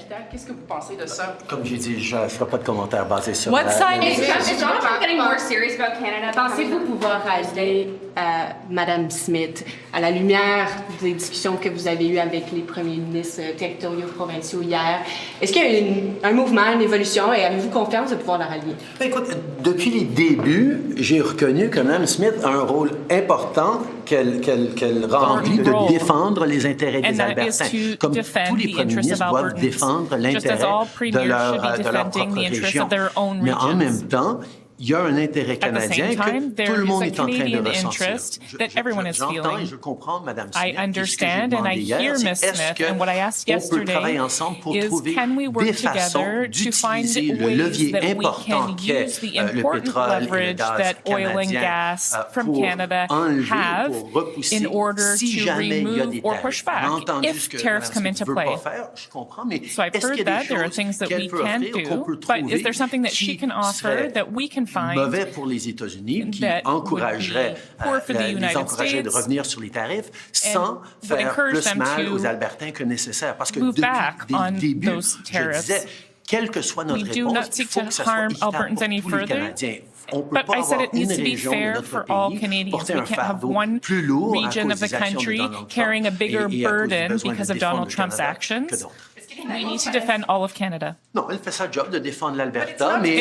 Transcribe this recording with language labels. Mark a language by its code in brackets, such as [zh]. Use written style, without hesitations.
[fr] Qu'est-ce que vous pensez de ça? Comme j'ai dit, je ne ferai pas de commentaires basés sur... [en] What side is Donald Trump getting more serious about Canada? [fr] Pensez-vous pouvoir aider Madame Smith à la lumière des discussions que vous avez eues avec les premiers ministres territoriaux provinciaux hier? Est-ce qu'il y a un mouvement, une évolution et avez-vous confiance de pouvoir la rallier? Écoute, depuis les débuts, j'ai reconnu que Mme Smith a un rôle important qu'elle remplit de défendre les intérêts des Albertains. Comme tous les premiers ministres doivent défendre l'intérêt de leur propre région. Mais en même temps, il y a un intérêt canadien que tout le monde est en train de ressentir. J'entends et je comprends Mme Smith. [en] I understand and I hear Ms. Smith, and what I asked yesterday is can we work together to find ways that we can use the important leverage that oil and gas from Canada have in order to remove or push back if tariffs come into play. So I've heard that there are things that we can do, but is there something that she can offer that we can [fr] mauvais pour les États-Unis, qui encouragerait de revenir sur les tarifs sans faire plus mal aux Albertains que nécessaire. Parce que depuis le début, je disais, quelle que soit notre réponse, il faut que ça soit équitable pour tous les Canadiens. [en] But I said it needs to be fair for all Canadians. We can't have one region of the country carrying a bigger burden because of Donald Trump's actions. We need to defend all of Canada. [fr] Non, elle fait sa job de défendre l'Alberta, mais